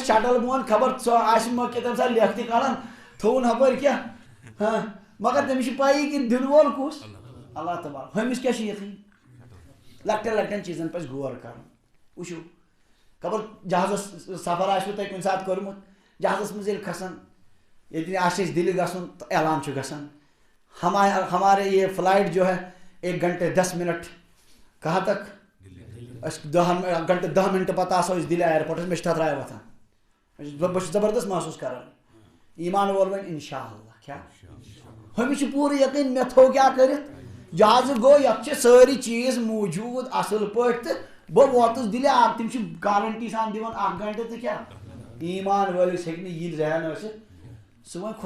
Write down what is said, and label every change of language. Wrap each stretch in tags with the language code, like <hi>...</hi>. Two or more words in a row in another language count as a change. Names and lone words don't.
<ks>شٹل بۄن خبر سُہ آسہِ مہ کہِ تمہِ ساتہٕ لیکھٕ تہِ کڑان تھوٚوُن ہپٲرۍ کیٛاہ ہاں مگر تٔمِس چھُ پایی کہِ دِنہٕ وول کُس اللہ تعالیٰ ہُمِس کیٛاہ چھُ یقیٖن لۄکٹٮ۪ن لۄکٹٮ۪ن چیٖزن پزِ غور کرُن وٕچھِو خبر جہازس سفر آسوٕ تۄہہِ کُنہِ ساتہٕ کوٚرمُت جہازس منٛز ییٚلہِ کھسان ییٚتہِ آسہِ اَسہِ دِلہِ گژھُن تہٕ اعلان چھُ گژھان</ks> <ur>ہمارے یہ فلائٹ جو ہے 1 گھنٹے 10 منٹ کہاں تک</ur> <ks>أسۍ 10 گھنٹے 10 منٹ پتہٕ آسو أسۍ دِلہِ اِیرپورٹس مےٚ چھِ تھتراے وۄتھان بہٕ چھُس زبردست محسوٗس کران ایٖمان وول وۄنۍ انشاء اللہ کیٛاہ ہُمِس چھُ پوٗرٕ یقیٖن مےٚ تھوٚو کیٛاہ کٔرِتھ جہازٕ گوٚو یتھ چھِ سٲری چیٖز موٗجوٗد اصل پٲٹھۍ تہٕ بہٕ ووتُس دِلہِ تِم چھِ گارنٹی سان دِوان 1 گھنٹہٕ تہٕ کیٛاہ ایٖمان وٲلِس ہیٚکہِ نہٕ یہِ ذہن ٲسِتھ سُہ وۄنۍ</ks>